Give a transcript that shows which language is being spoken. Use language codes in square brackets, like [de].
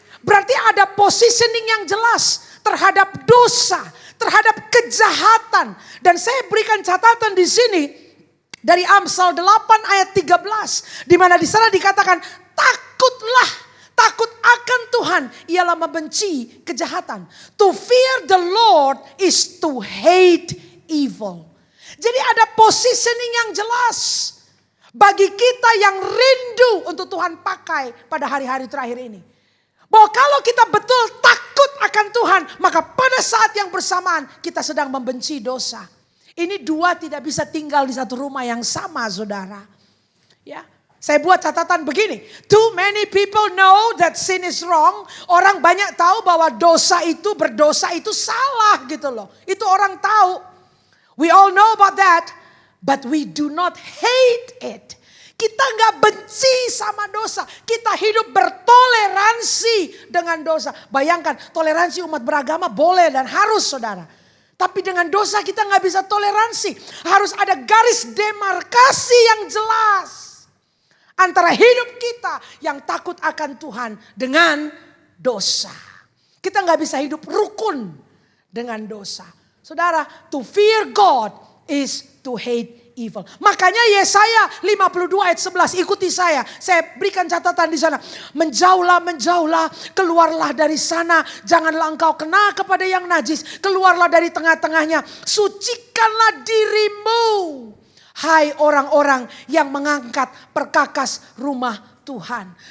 [id] Berarti ada positioning yang jelas terhadap dosa, terhadap kejahatan. Dan saya berikan catatan di sini dari Amsal 8 ayat 13. Di mana di sana dikatakan takutlah. Takut akan Tuhan ialah membenci kejahatan. [en] To fear the Lord is to hate evil. [id] Jadi ada positioning yang jelas bagi kita yang rindu untuk Tuhan pakai pada hari-hari terakhir ini. Bahwa kalau kita betul takut akan Tuhan, maka pada saat yang bersamaan kita sedang membenci dosa. Ini dua tidak bisa tinggal di satu rumah yang sama, saudara. Ya. Saya buat catatan begini, [en] too many people know that sin is wrong. [id] Orang banyak tahu bahwa berdosa itu salah gitu loh. Itu orang tahu. [en] We all know about that, but we do not hate it. [id] Kita nggak benci sama dosa. Kita hidup bertoleransi dengan dosa. Bayangkan, toleransi umat beragama boleh dan harus, saudara. Tapi dengan dosa kita nggak bisa toleransi. Harus ada garis demarkasi yang jelas antara hidup kita yang takut akan Tuhan dengan dosa. Kita nggak bisa hidup rukun dengan dosa. [en] Saudara, to fear God is to hate evil. [id] Makanya Yesaya 52 ayat 11, ikuti saya. Saya berikan catatan di sana. Menjauhlah, menjauhlah, keluarlah dari sana. Janganlah engkau kena kepada yang najis. Keluarlah dari tengah-tengahnya. Sucikanlah dirimu. Hai orang-orang yang mengangkat perkakas rumah Tuhan.